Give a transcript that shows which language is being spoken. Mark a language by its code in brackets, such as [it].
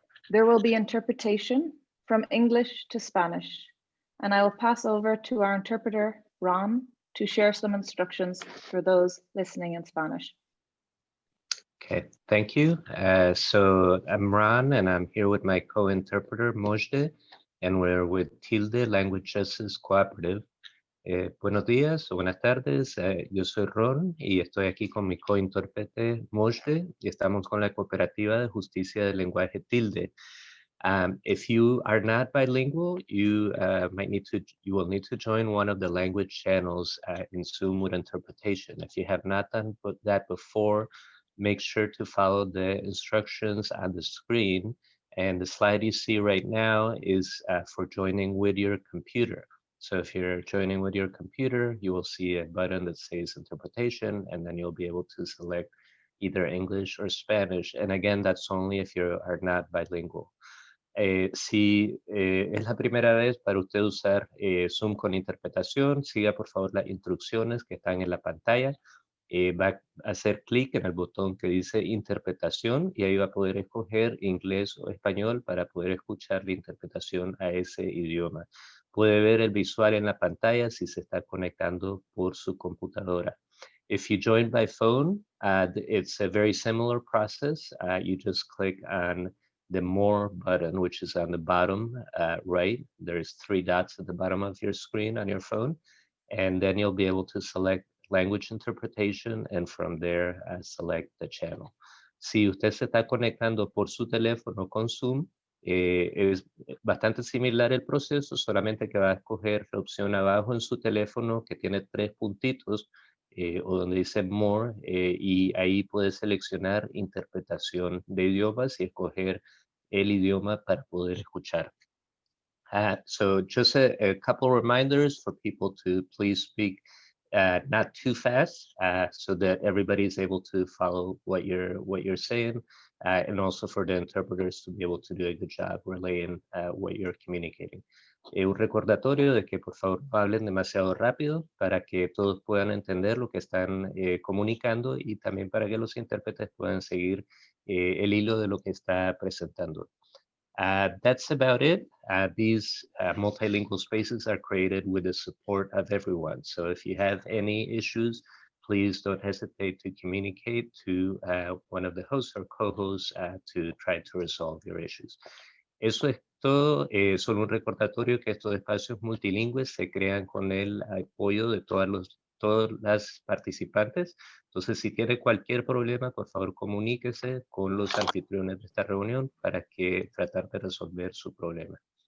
[en] There will be interpretation from English to Spanish, and I will pass over to our interpreter, Ron, to share some instructions for those listening in Spanish. Okay, thank you. So I'm Ron, and I'm here with my co-interpreter, Mojde, and we're with Tilde Language Justice Cooperative. [es] Buenos días o buenas tardes, yo soy Ron y estoy aquí con mi co-intérprete Mojde y estamos con la Cooperativa de Justicia del Lenguaje Tilde. [en] If you are not bilingual, you will need to join one of the language channels in Zoom with interpretation. If you have not done that before, make sure to follow the instructions on the screen, and the slide you see right now is for joining with your computer. So if you're joining with your computer, you will see a button that says interpretation, and then you'll be able to select either English or Spanish. And again, that's only if you are not bilingual. [es] Si es la primera vez para usted usar Zoom con interpretación, siga por favor las instrucciones que están en la pantalla. Va a hacer clic en el botón que dice interpretación y ahí va a poder escoger inglés o español para poder escuchar la interpretación a ese idioma. Puede ver el visual en la pantalla si se está conectando por su computadora. [en] If you join by phone, it's a very similar process. You just click on the More button, which is on the bottom right. There's 3 dots at the bottom of your screen on your phone, and then you'll be able to select language interpretation, and from there select the channel. [es] Si usted se está conectando por su teléfono con Zoom, es bastante similar el proceso, solamente que va a escoger la opción abajo en su teléfono que tiene 3 puntitos o donde dice More, y ahí puede seleccionar interpretación de idiomas y escoger el idioma para poder escuchar. [en] So just a couple reminders for people to please speak not too fast, so that everybody is able to follow what you're saying, and also for the interpreters to be able to do a good job relaying what you're communicating. [es] Un recordatorio de que por favor no hablen demasiado rápido para que todos puedan entender lo que están comunicando y también para que los intérpretes puedan seguir el hilo de lo que está presentando. [en] That's about it. These multilingual spaces are created with the support of everyone. So if you have any issues, please don't hesitate to communicate to one of the hosts or co-hosts to try to resolve your issues. [es] Eso es todo. Solo un recordatorio que estos espacios multilingües se crean con el apoyo de todas las participantes. Entonces, si tiene cualquier problema, por favor, comuníquese con los anfitriones de esta reunión para que tratar de resolver su problema.